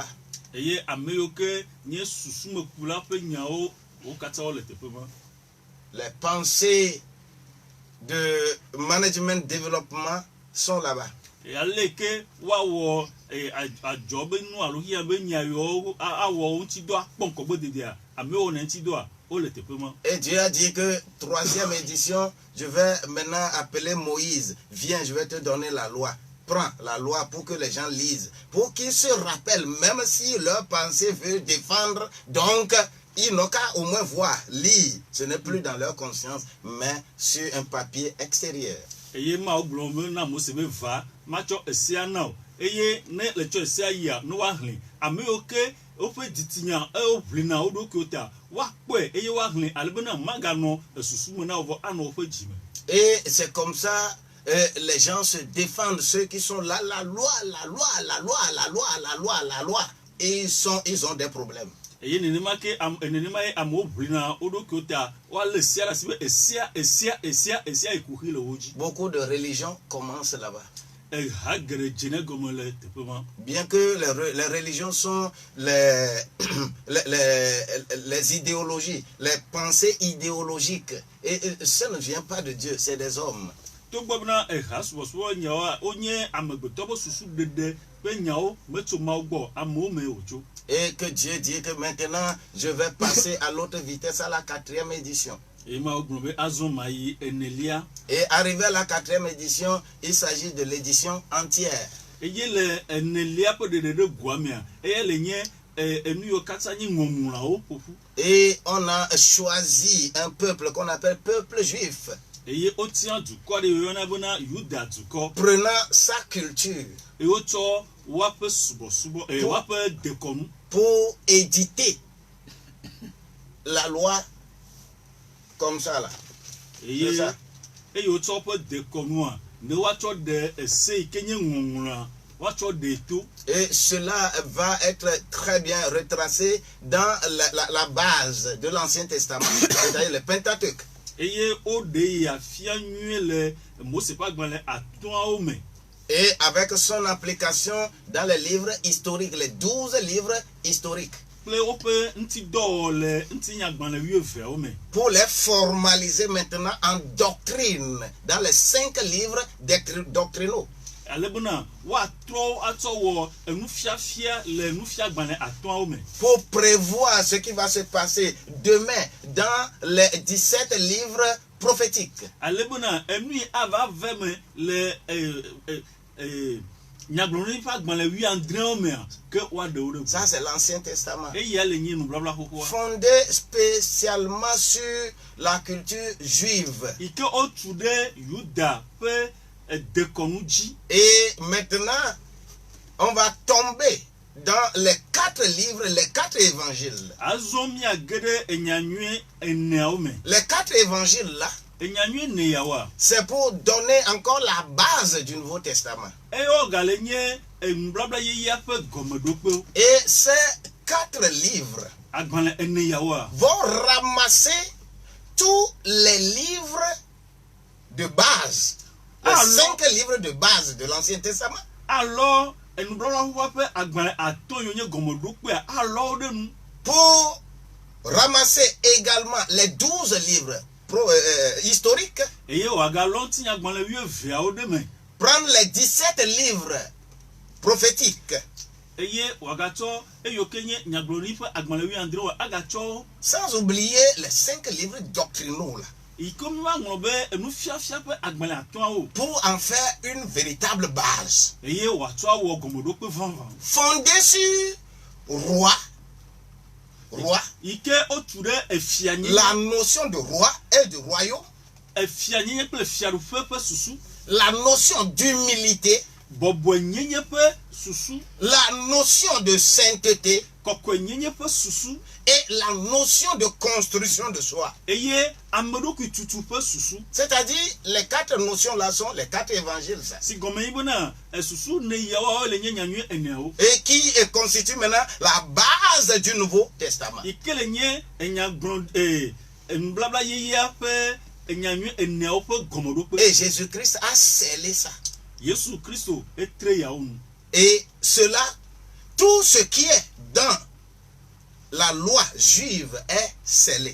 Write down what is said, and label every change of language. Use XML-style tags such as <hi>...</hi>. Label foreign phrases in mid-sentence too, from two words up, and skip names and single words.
<ee>Eye ame yiwo ke nye susumekula ƒe nyawo wo katã wo le teƒe ma.</ee> <fr>Les pensées de management développement sont là-bas.</fr> <ee>Ale ke woawɔ adzɔ be nu alo hia be nya yiwo awɔ ŋuti dɔ akpɔ ŋkɔgbe dedea ame yiwo ne ŋuti dɔa wo le teƒe ma.</ee> <fr>Et Dieu a dit que troisième édition, je vais maintenant appeler Moïse. Viens, je vais te donner la loi. Prends la loi pour que les gens lisent, pour qu'ils se rappellent, même si leur pensée veut défendre. Donc, ils n'ont qu'à au moins voir, lire. Ce n'est plus dans leur conscience, mais sur un papier extérieur.</fr> <ee>Eye ma wo gblɔ be na Mose be va matsɔ esea na o eye ne le tsɔ esea yia ne woahlẽ ame yiwo ke woƒe dzitinya woʋlina wo ɖokuiwo ta woakpɔe eye woahlẽ alebena maganɔ esusu me na wo vɔ anɔ woƒe dzime.</ee> <fr>Et c'est comme ça, les gens se défendent, ceux qui sont là, la loi. Et ils ont des problèmes.</fr> <ee>Eye nenema ye amewo ʋlina wo ɖokuiwo ta woalé sia ɖe asi be esia yi kuxi le wo dzi.</ee> <fr>Beaucoup de religions commencent là-bas.</fr> <ee>Eha geɖe dzene gɔme le teƒe ma.</ee> <fr>Bien que les religions sont les idéologies, les pensées idéologiques. Et ça ne vient pas de Dieu, c'est des hommes.</fr> <ee>Togbɔ bena eha subɔsubɔ nyawoa wonye amegbetɔ ƒe susu ɖeɖe ƒe nyawo metso Mawu gbɔ amewo me wòtso.</ee> <fr>Et que Dieu dit que maintenant je vais passer à l'autre vitesse, à la 4e édition.</fr> <ee>Eye Mawu gblɔ be azɔ ma yi enelia.</ee> <fr>Et arrivé à la 4e édition, il s'agit de l'édition entière.</fr> <ee>Eye le enelia ƒe ɖeɖe ɖe goa mea eye le nye enu yiwo katã nye ŋɔŋlɔawo ƒoƒu.</ee> <fr>Et on a choisi un peuple qu'on appelle peuple juif.</fr> <ee>Eye wotia dukɔ ɖe yɔna bena Yuda dukɔ.</ee> <fr>Prenant sa culture.</fr> <ee>Eye wotsɔ woaƒe subɔsubɔ woaƒe dekɔnu.</ee> <fr>Pour éditer la loi comme ça là.</fr> <ee>Eye wotsɔ woƒe dekɔnua ne woatsɔ ɖe ese yi ke nye ŋɔŋlɔa woatsɔ ɖe to.</ee> <fr>Et cela va être très bien retracé dans la base de l'Ancien Testament, c'est-à-dire le Pentateuque.</fr> <ee>Eye woɖe afia nyuie le Mose ƒe agbalẽ atɔ̃awo me.</ee> <fr>Et avec son application dans les livres historiques, les 12 livres historiques.</fr> <ee>kple woƒe ŋutidɔ le ŋutinyagbalẽ 12 me.</ee> <fr>Pour les formaliser maintenant en doctrine dans les 5 livres doctrinaux.</fr> <ee>Ale bena woatrɔ atsɔ wɔ enufiafia le nufiagbalẽ 5 me.</ee> <fr>Pour prévoir ce qui va se passer demain dans les 17 livres prophétiques.</fr> <ee>Ale bena enui ava ve me le nyagblɔɖi ƒe agbalẽ 17 mea ke woaɖewo ɖe.</ee> <fr>Ça c'est l'Ancien Testament.</fr> <ee>Eya le nye nubabla xoxoa.</ee> <fr>Fondé spécialement sur la culture juive.</fr> <ee>Ike wotu ɖe Yuda ƒe dekɔnu dzi.</ee> <fr>Et maintenant, on va tomber dans les 4 livres, les 4 évangiles.</fr> <ee>Azɔ miage ɖe enyanyui 4 me.</ee> <fr>Les 4 évangiles là,</fr> <ee>Enyanyui 4</ee> <fr>c'est pour donner encore la base du Nouveau Testament.</fr> <ee>eyo gale nye enubabla yeyea ƒe gɔmeɖokpewo.</ee> <fr>Et ces 4 livres</fr> <ee>Agbalẽ 4</ee> <fr>vont ramasser tous les livres de base. Les Alors- 5 livres de base de l'Ancien Testament.</fr> <ee>alɔ enubabla xoxoa ƒe agbalẽ 5 yiwo nye gɔmeɖokpea alɔ wo ɖe nu.</ee> <fr>Pour ramasser également les 12 livres historiques.</fr> <ee>Eye wòagalɔ ŋutinyagbalẽ 12 ɖe me.</ee> <fr>Prendre les 17 livres prophétiques.</fr> <ee>Eye wòagatsɔ eyiwo ke nye nyagblɔɖi ƒe agbalẽ 17 agatsɔ wo.</ee> <fr>Sans oublier les 5 livres doctrinaux là.</fr> <ee>Yi ke mi woaŋlɔ be enufiafia ƒe agbalẽ 5</ee> <fr>Pour en faire une véritable base.</fr> <ee>eye wòatsɔ awɔ gɔmeɖokpe vavã.</ee> <fr>Fondée sur roi.</fr> <ee>Yi ke wotu ɖe efianyenye.</ee> <fr>La notion de roi et de royaume.</fr> <ee>Efianyenye kple fiaɖuƒe ƒe susu.</ee> <fr>La notion d'humilité.</fr> <ee>Bɔbɔenyenye ƒe susu.</ee> <fr>La notion de sainteté.</fr> <ee>Kɔkɔenyenye ƒe susu.</ee> <fr>Et la notion de construction de soi.</fr> <ee>Eye ameɖokui tutu ƒe susu.</ee> <fr>C'est-à-dire, les 4 notions là sont les 4 évangiles. Ça.</fr> <ee>Si gɔme yi bena esusu ne yawo le nye nyanyui 4.</ee> <fr>Et qui constitue maintenant la base du Nouveau Testament.</fr> <ee>Yi ke le nye enyagbɔ̃ enubabla yeyea ƒe enyanyui 4 ƒe gɔmeɖokpe.</ee> <fr>Et Jésus-Christ a scellé ça.</fr> <ee>Yesu Kristo etre yawo nu.</ee> <fr>Et cela, tout ce qui est dans la loi juive est scellé.</fr>